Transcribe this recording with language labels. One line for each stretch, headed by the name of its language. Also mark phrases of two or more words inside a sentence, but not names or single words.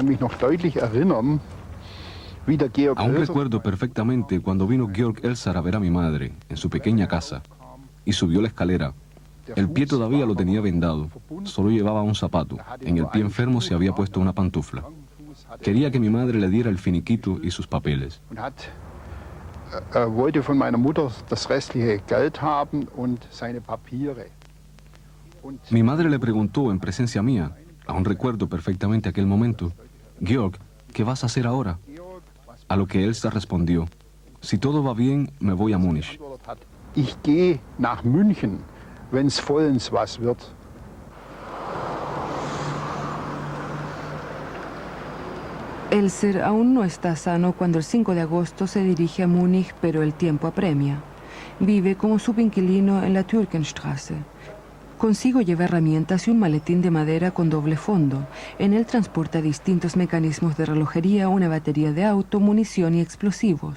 Spanish: Aún recuerdo perfectamente cuando vino Georg Elser a ver a mi madre en su pequeña casa y subió la escalera. El pie todavía lo tenía vendado, solo llevaba un zapato. En el pie enfermo se había puesto una pantufla. Quería que mi madre le diera el finiquito y sus papeles.
German: wollte von meiner Mutter das restliche Geld haben und seine Papiere.
Spanish: Mi madre le preguntó en presencia mía, aún recuerdo perfectamente aquel momento, Georg, ¿qué vas a hacer ahora? A lo que Elsa respondió, si todo va bien, me voy a Múnich.
German: Ich gehe nach München, wenn's vollends was wird.
Spanish: Elser aún no está sano cuando el 5 de agosto se dirige a Múnich, pero el tiempo apremia. Vive como subinquilino en la Türkenstraße. Consigo lleva herramientas y un maletín de madera con doble fondo. En él transporta distintos mecanismos de relojería, una batería de auto, munición y explosivos.